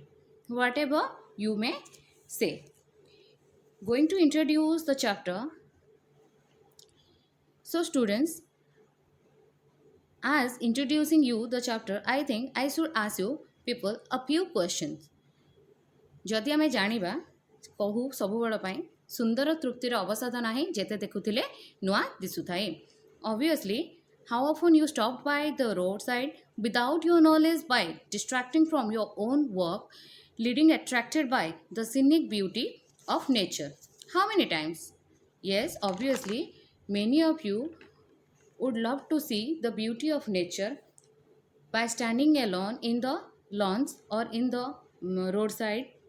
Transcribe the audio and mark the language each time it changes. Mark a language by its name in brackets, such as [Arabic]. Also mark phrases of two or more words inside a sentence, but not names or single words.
[English] Whatever you may say. Going to introduce the chapter. So, students, as introducing you the chapter, I think I should ask you people a few questions. [Odia] ଯଦି ଆମେ ଜାଣିବା କହୁ ସବୁବେଳ ପାଇଁ ସୁନ୍ଦର ତୃପ୍ତିର ଅବସାଦ ନାହିଁ ଯେତେ ଦେଖୁଥିଲେ ନୂଆ ଦିଶୁଥାଏ. [English] Obviously, how often you stop by the roadside without your knowledge by distracting from your own work, leading attracted by the scenic beauty of nature. How many times? Yes, obviously, many of you would love to see the beauty of nature by standing alone in the lawns or in the roadside.